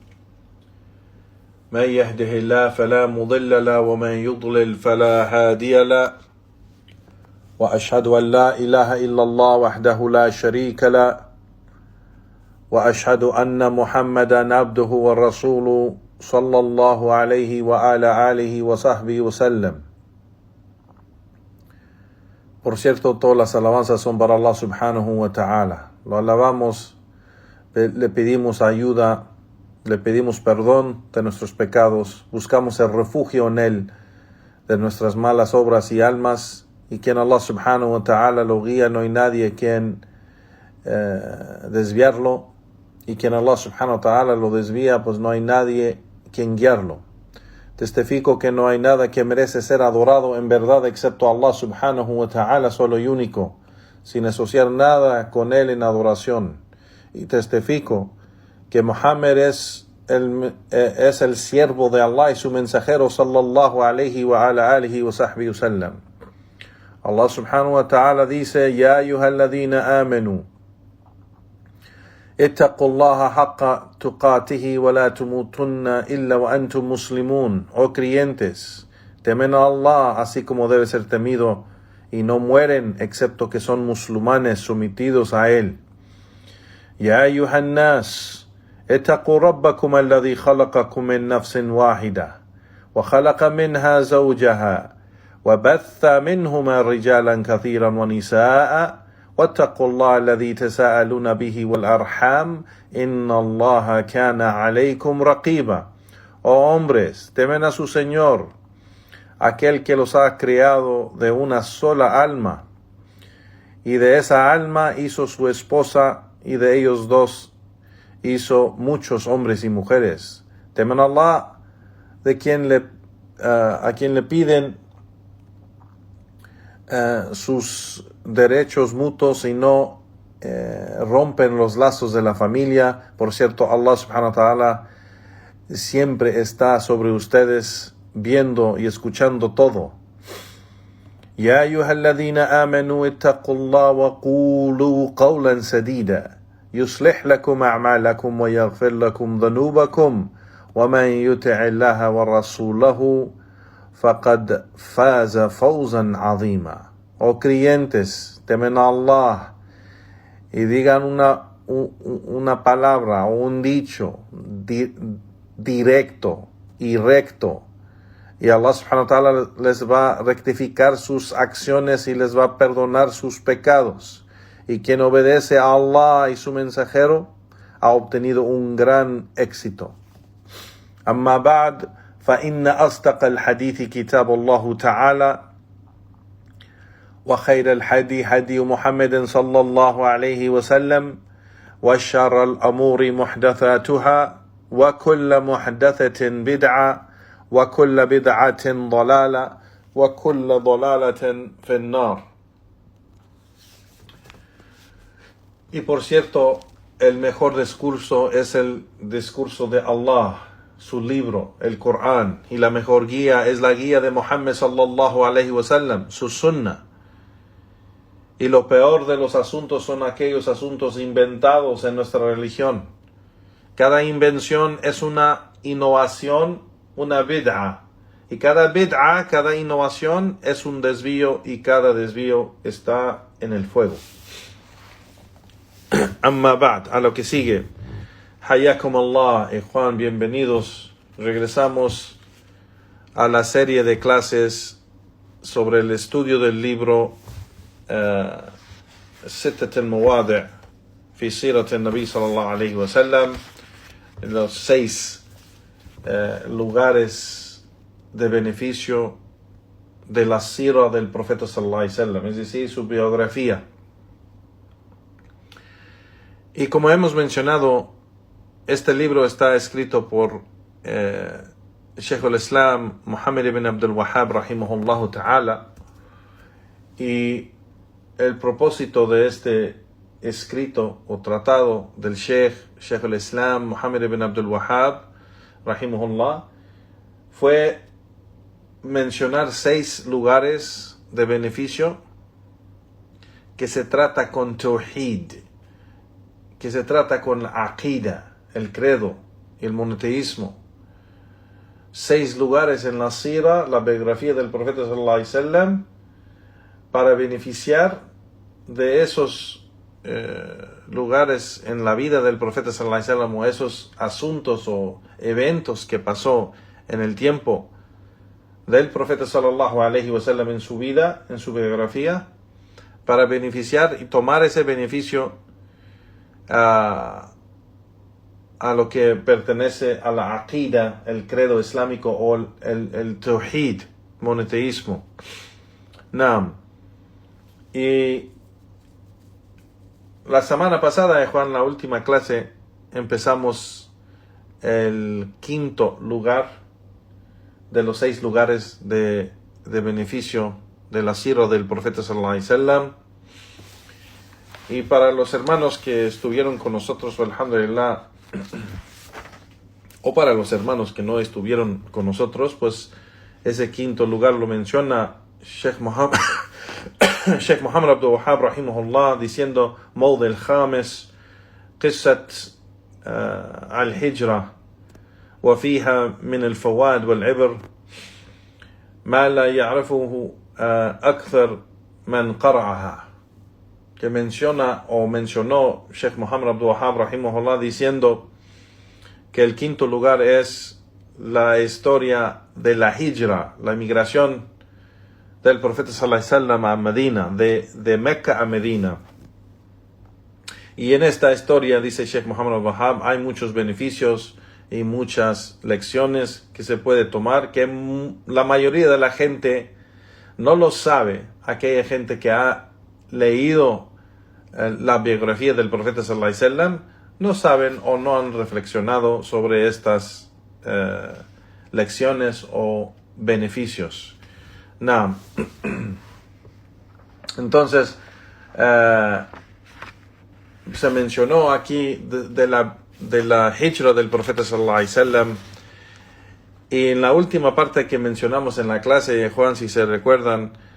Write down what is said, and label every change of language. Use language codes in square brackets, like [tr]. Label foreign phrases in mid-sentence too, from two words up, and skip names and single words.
[ar] من يهده الله فلا مضل له ومن يضلل فلا هادي له وأشهد أن لا إله إلا الله وحده لا شريك له وأشهد أن محمدا عبده ورسوله صلى الله عليه وعلى آله وصحبه وسلم. [es] Por cierto, todas las alabanzas son para Allah [ar] سبحانه وتعالى. [es] Lo alabamos, le pedimos ayuda, le pedimos perdón de nuestros pecados, buscamos el refugio en Él de nuestras malas obras y almas, y quien Allah [ar] سبحانه وتعالى [es] lo guía, no hay nadie quien desviarlo, y quien Allah [ar] سبحانه وتعالى [es] lo desvía, pues no hay nadie quien guiarlo. Testifico que no hay nada que merece ser adorado en verdad excepto Allah [ar] سبحانه وتعالى, [es] solo y único, sin asociar nada con Él en adoración. Y testifico que Muhammad es el siervo de Allah y su mensajero [ar] صلى الله عليه وعلى آله وصحبه وسلم. الله سبحانه وتعالى dice: يا أيها الذين آمنوا اتقوا الله حق تقاته ولا تموتن إلا وأنتم مسلمون. [es] Oh creyentes, temen a Allah así como debe ser temido, y no mueren excepto que son musulmanes sometidos a Él. [ar] يا أيها الناس اتقوا ربكم الذي خلقكم من نفس واحدة وخلق منها زوجها وبث منهما رجالا كثيرا ونساء واتقوا الله الذي تساءلون به والأرحام إن الله كان عليكم رقيبا. [es] Oh hombres, temen a su Señor, aquel que los ha creado de una sola alma, y de esa alma hizo su esposa, y de ellos dos hizo muchos hombres y mujeres. Temen a Allah, a quien le piden sus derechos mutuos y no rompen los lazos de la familia. Por cierto, Allah [ar] سبحانه وتعالى [es] siempre está sobre ustedes, viendo y escuchando todo. [ar] يا أيها الذين آمنوا اتقوا الله وقولوا قولا سديدا يصلح لكم أعمالكم ويغفر لكم ذنوبكم ومن يطع الله ورسوله فقد فاز فوزا عظيما. [es] Oh creyentes, temen a Allah y digan una palabra o un dicho directo y recto, y Allah [ar] سبحانه وتعالى [es] les va a rectificar sus acciones y les va a perdonar sus pecados. Y quien obedece a Allah y su mensajero ha obtenido un gran éxito. [ar] أما بعد فإن أصدق الحديث كتاب الله تعالى وخير الحدي هدي محمد صلى الله عليه وسلم وشر الأمور محدثاتها وكل محدثة بدعة وكل بدعة ضلالة وكل ضلالة في النار. [es] Y por cierto, el mejor discurso es el discurso de Allah, su libro, el Corán, y la mejor guía es la guía de Muhammad [ar] صلى الله عليه وسلم, [es] su sunnah. Y lo peor de los asuntos son aquellos asuntos inventados en nuestra religión. Cada invención es una innovación, una bid'a. Y cada bid'a, cada innovación es un desvío, y cada desvío está en el fuego. [ar] أما بعد, [es] a lo que sigue. [ar] حياكم الله, [es] Juan, bienvenidos. Regresamos a la serie de clases sobre el estudio del libro [ar] ستة المواضع في سيرة النبي صلى الله عليه وسلم, [es] los 6 lugares de beneficio de la sira del profeta [ar] صلى الله عليه وسلم, [es] es decir, su biografía. Y como hemos mencionado, este libro está escrito por [ar] شيخ الإسلام [es] Muhammad ibn Abdul Wahhab [ar] رحمه الله تعالى, [es] y el propósito de este escrito o tratado del [ar] شيخ الإسلام [es] Muhammad ibn Abdul Wahhab rahimahullah fue mencionar 6 lugares de beneficio que se trata con Tawhid, que se trata con la Aqida, el credo, el monoteísmo. 6 lugares en la Sira, la biografía del profeta [ar] صلى الله عليه وسلم, [es] para beneficiar de esos lugares en la vida del profeta [ar] صلى الله عليه وسلم, [es] o esos asuntos o eventos que pasó en el tiempo del profeta [ar] صلى الله عليه وسلم [es] en su vida, en su biografía, para beneficiar y tomar ese beneficio a lo que pertenece a la aqida, el credo islámico, o el tawhid, monoteísmo. Naam. Y la semana pasada, Juan, la última clase, empezamos el 5º lugar de los 6 lugares de beneficio de la sira del profeta [ar] صلى الله عليه وسلم. [es] Y para los hermanos que estuvieron con nosotros, alhamdulillah, o para los hermanos que no estuvieron con nosotros, pues ese 5º lugar lo menciona Sheikh Muhammad Abdul Wahhab rahimahullah, diciendo: [ar] موضع الخامس قصة الهجرة وفيها من الفوائد والعبر ما لا يعرفه أكثر من قرأها. [es] Que mencionó Sheikh Muhammad Abdul Wahhab rahimahullah, diciendo que el 5º lugar es la historia de la hijra, la migración del profeta [ar] صلى الله عليه وسلم [es] a Medina, de Mecca a Medina. Y en esta historia, dice Sheikh Muhammad Abdul Wahhab, hay muchos beneficios y muchas lecciones que se puede tomar, que la mayoría de la gente no lo sabe. Aquella gente que ha leído la biografía del profeta [ar] صلى الله عليه وسلم [es] no saben o no han reflexionado sobre estas lecciones o beneficios. No. Entonces, se mencionó aquí de la hijra del profeta [ar] صلى الله عليه وسلم, [es] y en la última parte que mencionamos en la clase, Juan, si se recuerdan,